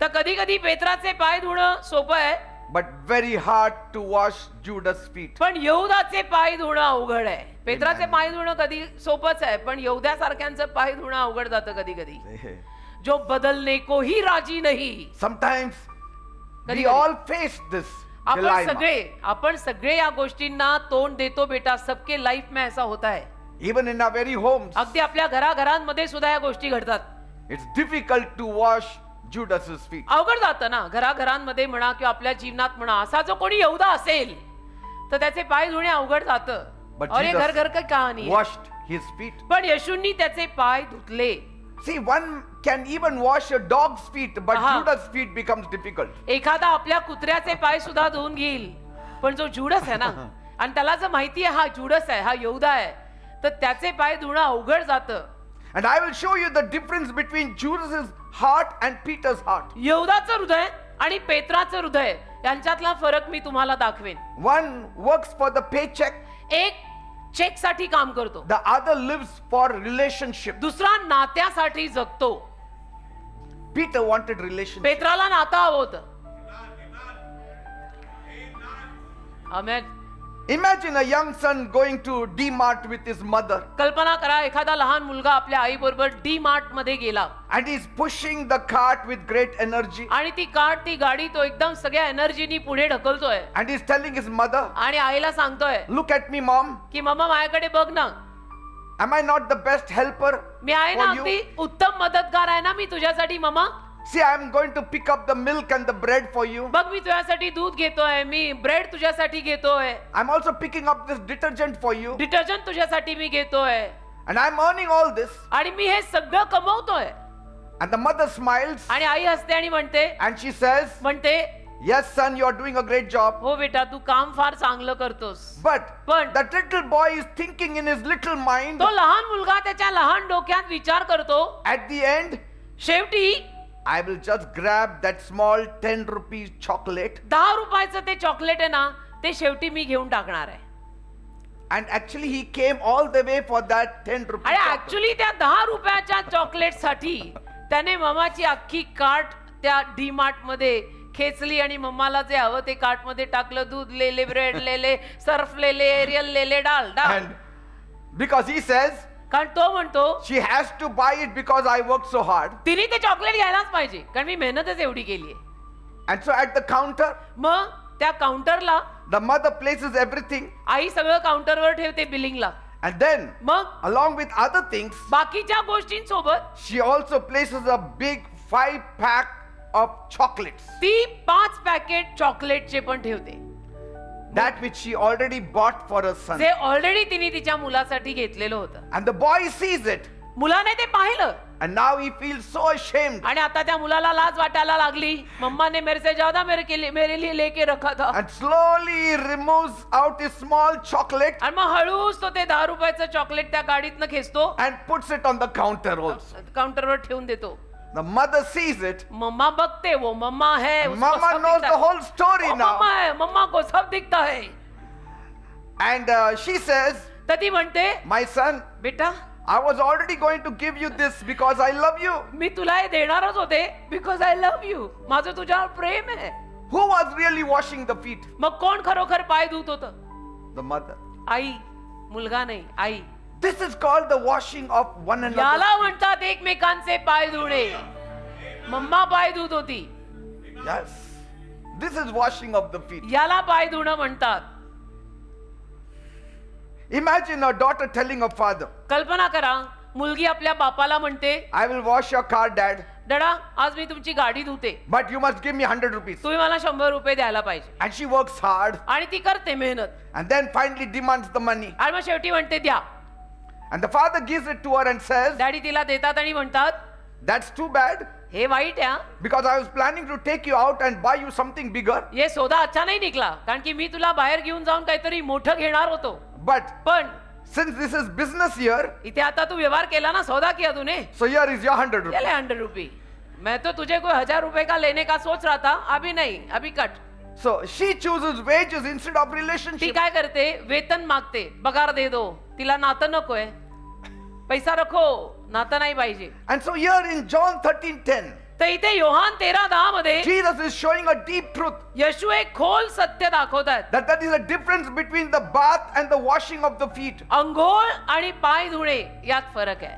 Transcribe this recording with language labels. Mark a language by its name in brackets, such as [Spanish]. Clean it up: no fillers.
[Marathi] तर कधी कधी पेत्राचे पाय धुणं सोपं आहे, [English] but very hard to wash Judas' feet. [Marathi] पण यहूदाचे पाय धुणं अवघड आहे. पेत्राचे पाय धुणं कधी सोपंच आहे, पण यहूद्यासारख्यांचं पाय धुणं अवघड जातं कधी कधी. [Hindi] जो बदलने को ही राजी नाही. [English] Sometimes we [Marathi] कधी-कधी. [English] all face this dilemma. [Marathi] आपण सगळे या गोष्टींना तोंड देतो बेटा. [Hindi] सबके लाईफ में ऐसा होता है. [English] Even in our very homes, [Marathi] अगदी आपल्या घराघरांमध्ये सुद्धा या गोष्टी घडतात. [English] it's difficult to wash Judas's feet. [Marathi] अवघड जातं ना, घराघरांमध्ये म्हणा किंवा आपल्या जीवनात म्हणा. असा जो कोणी यहूदा असेल तर त्याचे पाय धुणे अवघड जातं. [English] But [Marathi] अरे घर घर [English] Jesus [Marathi] का कहाणी आहे. [English] washed his feet. [Marathi] पण येशूंनी त्याचे पाय धुतले. [English] See, one can even wash a dog's feet, but Aha. Judas' feet becomes difficult. [Marathi] एखादा आपल्या कुत्र्याचे पाय सुद्धा धुवून घेईल, पण जो जुडस आहे ना, आणि त्याला जर माहिती आहे हा जुडस आहे, हा यहूदा आहे, तर त्याचे पाय धुणं अवघड जातं. [English] And I will show you the difference between Judas's heart and Peter's heart. [Marathi] यहूदाचं हृदय आणि पेत्राचं हृदय यांच्यातला फरक मी तुम्हाला दाखवेन. [English] One works for the paycheck, [Marathi] एक चेक साठी काम करतो, [English] the other lives for relationship. [Marathi] दुसरा नात्यासाठी जगतो. [English] Peter wanted relationship. [Marathi] पेत्राला नातं हवं होतं. आमेन. [English] Imagine a young son going to D-Mart with his mother, [Marathi] कल्पना करा, एखादा लहान मुलगा आपल्या आई बरोबर डी मार्ट मध्ये गेला [English] and he's pushing the cart with great energy, [Marathi] आणि ती गाडी तो एकदम सगळ्या एनर्जीनी पुढे ढकलतोय [English] and he's telling his mother, [Marathi] आणि आईला सांगतोय [English] look at me mom, [Marathi] की मम्मा माझ्याकडे बघ ना, [English] am I not the best helper [Marathi] मी आहे ना, [English] for [Marathi] अगदी [English] you? [Marathi] उत्तम मदतगार आहे ना मी तुझ्यासाठी. Mamma [English] See, I am going to pick up the milk and the bread for you. [Marathi] बघ, मी तुझ्यासाठी दूध घेतोय, मी ब्रेड तुझ्यासाठी घेतोय, [English] I'm also picking up this detergent for you, [Marathi] detergent तुझ्यासाठी मी घेतोय, [English] and I'm earning all this. [Marathi] आणि मी हे सगळं कमवतोय. [English] And the mother smiles [Marathi] आणि आई हसते आणि [English] and she says, [Marathi] म्हणते [English] yes son, you are doing a great job. [Marathi] हो बेटा, तू काम फार चांगलं करतोस. [English] But that little boy is thinking in his little mind, [Marathi] तो लहान मुलगा त्याच्या लहान डोक्यात विचार करतो, [English] at the end, [Marathi] शेवटी [English] I will just grab that small 10 rupees chocolate. [Marathi] 10 रुपयाचं ते चॉकलेट आहे ना, ते शेवटी मी घेऊन टाकणार आहे. [English] And actually he came all the way for that 10 rupees [Marathi] आणि [English] chocolate. [Marathi] ऍक्च्युली त्या 10 रुपयाच्या चॉकलेट साठी त्याने मम्माची अख्खी कार्ट त्या डी मार्ट मध्ये खेचली आणि मम्माला जे हवं ते कार्ट मध्ये टाकलं. [Hindi] दूध लेले, ब्रेड लेले, सर्फ लेले, एरियल लेले, डाल डाल. [English] And because he says [Marathi] कारण तो म्हणतो [English] she has to buy it because I worked so hard. [Marathi] तिने ते चॉकलेट घ्यायलाच पाहिजे, कारण मी मेहनतच एवढी केली आहे. [English] And so at the counter, [Marathi] मग त्या काउंटरला [English] the mother places everything, [Marathi] आई सगळं काउंटरवर ठेवते बिलिंगला. [English] and then [Marathi] मग [English] along with other things, [Marathi] बाकीच्या गोष्टींसोबत [English] she also places a big 5-pack of chocolates, [Marathi] ती 5 पॅकेट चॉकलेटचे पण ठेवते, [English] that which she already bought for her son. [Marathi] जे ऑलरेडी तिने तिच्या मुलासाठी घेतलेलं होतं. [English] And the boy sees it, [Marathi] मुलाने ते पाहिलं [English] and now he feels so ashamed, [Marathi] आणि आता त्या मुलाला लाज वाटायला लागली. [Hindi] मम्मा ने मेरे से ज्यादा मेरे लिए लेके रखा था. [English] and slowly he removes out his small chocolate [Marathi] आणि मग हळूच तो ते 10 रुपयाचं चॉकलेट त्या गाडीतनं खेचतो, [English] and puts it on the counter also. [Marathi] काउंटरवर ठेवून देतो. [English] The mother sees it. [Marathi] Mamma बघते, [Hindi] वो मम्मा है, उसको [English] Mama [Hindi] सब [English] knows [Hindi] दिखता [English] the [Hindi] है. [English] whole story [Hindi] वो [English] now. [Hindi] मम्मा है, मम्मा को सब दिखता है. [English] And she says, [Marathi] तर ती म्हणते, [English] my son, [Marathi] बेटा [English] I was already going to give you this because I love you. [Marathi] मी तुला हे देणारच होते, [English] Because I love you. [Marathi] माझं तुझ्यावर प्रेम आहे. [English] Who was really washing the feet? [Marathi] मग कोण खरोखर पाय धुत होतं? [English] The mother. [Marathi] आई, मुलगा नाही, आई. [English] This is called the washing of one another. [Marathi] याला म्हणतात एकमेकांचे पाय धुणे. मम्मा पाय धुत होती, [English] Yes. This is washing of the feet. [Marathi] याला पाय धुणं म्हणतात. [English] Imagine a daughter telling her father, [Marathi] कल्पना करा, मुलगी आपल्या बापाला म्हणते, [English] I will wash your car, dad, [Marathi] डडा आज मी तुमची गाडी धुते, [English] but you must give me 100 rupees. [Marathi] तुम्ही मला 100 रुपये द्यायला पाहिजे. [English] And she works hard [Marathi] आणि ती करते मेहनत [English] and then finally demands the money. [Marathi] आणि मग शेवटी म्हणते द्या. [English] And the father gives it to her and says, [Marathi] daddy तिला देतात आणि म्हणतात, [English] that's too bad [Marathi] हे वाईट आहे, [English] because I was planning to take you out and buy you something bigger. [Hindi] ये सौदा अच्छा नाही निकला, [Marathi] कारण की मी तुला बाहेर घेऊन जाऊन काहीतरी मोठं घेणार होतो. [English] But [Marathi] पण [English] since this is business here, [Marathi] इथे आता तू व्यवहार केला ना, [Hindi] सौदा किया तूने, [English] so here is your 100 rupees. [Hindi] चले 100 रुपये. मैं तो तुझे कोई 1000 रुपए का लेने का सोच रहा था, अभी नहीं, अभी cut. [English] So she chooses wages instead of [Marathi] ती [English] relationship. [Marathi] काय करते, वेतन मागते, [Hindi] पगार दे दो. [Marathi] तिला नातं नकोय, [Hindi] पैसा रखो, [Marathi] नातं नाही पाहिजे. [English] And so here in John 13:10, [Marathi] तर इथे योहान 13:10 मध्ये [English] Jesus is showing a deep truth [Marathi] येशू एक खोल सत्य दाखवतात. [English] that is a difference between the bath and the washing of the feet. [Marathi] अंघोळ आणि पाय धुणे यात फरक आहे.